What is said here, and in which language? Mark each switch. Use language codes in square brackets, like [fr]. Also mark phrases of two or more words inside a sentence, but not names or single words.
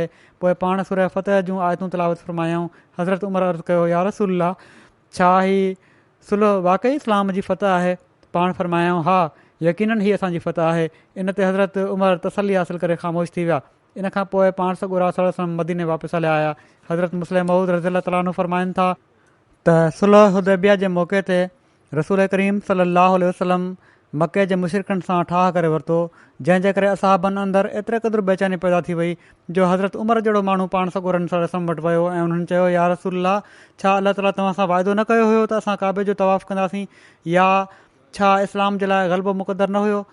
[sd] पोइ पाण सूरह फ़तह जूं आयतूं तिलावत फ़रमायाऊं। हज़रत उमर अर्ज़ु कयो, [ar] يا رسول الله, [sd] छा ही सुलह वाक़ई इस्लाम जी फ़तह आहे? पाण फ़रमायाऊं, हा, यकीननि ही असांजी फ़तह आहे। इन ते हज़रत उमर तसली हासिल करे ख़ामोश थी विया। इन खां पोइ पाण सॻोरा [ar] صلى الله عليه وسلم [sd] मदीने वापसि हलिया आया। हज़रत मुस्लिम मऊद [ar] رضي الله تعالى عنه [sd] फ़रमाइनि था त सुलह हुदैबिया जे मौक़े ते रसूल करीम [ar] صلى الله عليه وسلم [sd] मके जे मुशरिकनि सां ठाह करे वरितो, जंहिंजे करे असहाबनि अंदरि एतिरे क़दुरु बेचैनी पैदा थी वई जो हज़रत उमर जहिड़ो माण्हू पाण सॻोरनि [ar] صلى الله عليه وسلم [sd] वटि वियो ऐं उन्हनि चयो, [ar] يا رسول الله, [sd] छा अलाह ताला तव्हां सां वाइदो न कयो हुयो त असां काबे जो तवाफ़ कंदासीं, या छा इस्लाम जे लाइ ग़लबो मुक़दर न हुयो?